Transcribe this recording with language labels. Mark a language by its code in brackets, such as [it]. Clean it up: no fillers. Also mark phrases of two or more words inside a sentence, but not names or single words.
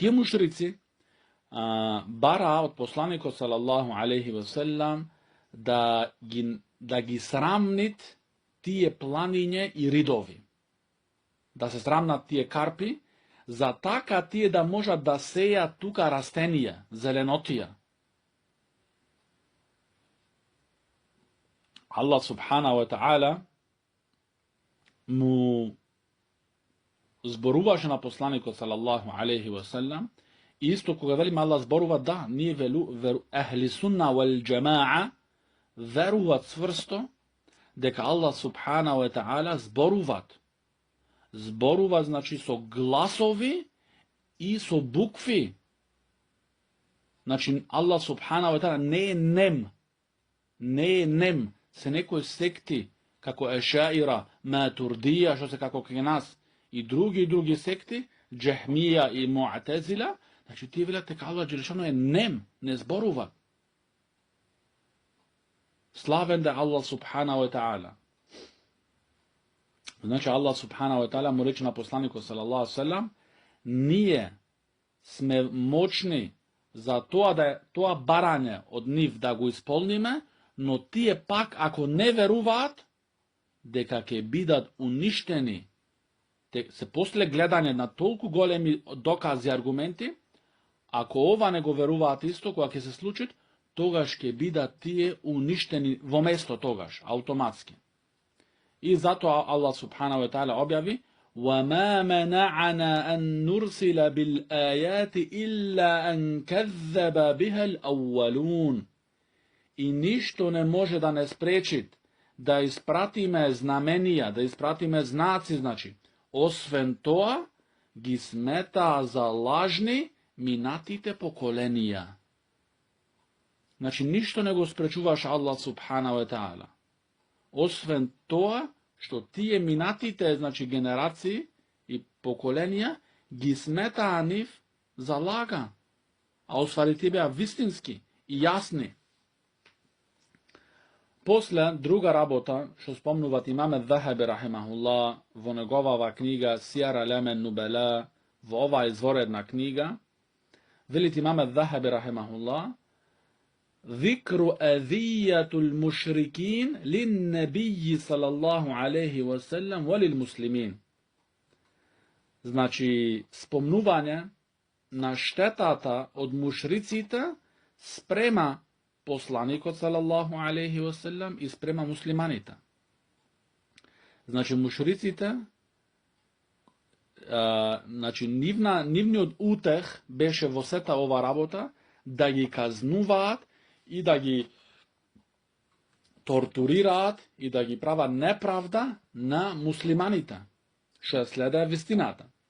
[mk] Тие мушрици бара од посланикот [ar] صلى الله عليه وسلم [mk] да ги срамнит тие планиње и ридови. Да се срамнат тие карпи, за така тие да можат да сејат тука растенија, зеленотија. [ar] الله سبحانه وتعالى [mk] му зборуваше на посланикот [ar] صلى الله عليه وسلم, [mk] и исто кога велиме Allah зборува, да, ние [ar] أهل السنة والجماعة [mk] веруват цврсто дека [ar] الله سبحانه وتعالى [mk] зборува, значи со гласови и со букви. Значи [ar] الله سبحانه وتعالى [mk] не е нем, се некои секти, како Ешаира, Матурдија, што се како кај нас, и други секти, Джехмија и Муатезила, значи тие велат дека [ar] الله جل شأنه [mk] е нем, не зборува. Славен да [ar] الله سبحانه وتعالى. [mk] Значи [ar] الله سبحانه وتعالى [mk] му рече на посланикот [ar] صلى الله سلم, [mk] ние сме мочни за тоа барање од нив да го исполниме, но тие пак, ако не веруваат, дека ќе бидат уништени, се после гледање на толку големи докази и аргументи, ако ова не го веруваат исто, кога ќе се случи, тогаш ќе бидат тие уништени во место тогаш, автоматски. И затоа [ar] الله سبحانه وتعالى објави: وَمَا مَنَعَنَا أَن نُرْسِلَ بِالْآيَاتِ إِلَّا أَن كَذَّبَ بِهَا الْأَوَّلُونَ. [mk] И ништо не може да не спречи да испратиме знаменија, да испратиме знаци, значи, освен тоа, ги сметаа за лажни минатите поколенија. Значи, ништо не го спречуваш [ar] الله سبحانه وتعالى. [mk] Освен тоа, што тие минатите, значи, генерации и поколенија, ги сметаа нив за лага. А освари тие беа вистински и јасни. После, друга работа, што спомнуват имаме Захаби рахимахуллах во неговава книга Сијар Алемен Нубела, во ова изворедна книга, велит имаме Захаби рахимахуллах: [ar] ذكر أذية المشركين للنبي صلى الله عليه وسلم وللمسلمين. [mk] Значи, спомнување на штетата од мушриците спрема посланикот [ar] صلى الله عليه وسلم [mk] и спрема муслиманите. Значи, мушриците, значи, нивниот утех беше во сета ова работа да ги казнуваат и да ги тортурираат и да ги прават неправда на муслиманите, што следа вистината.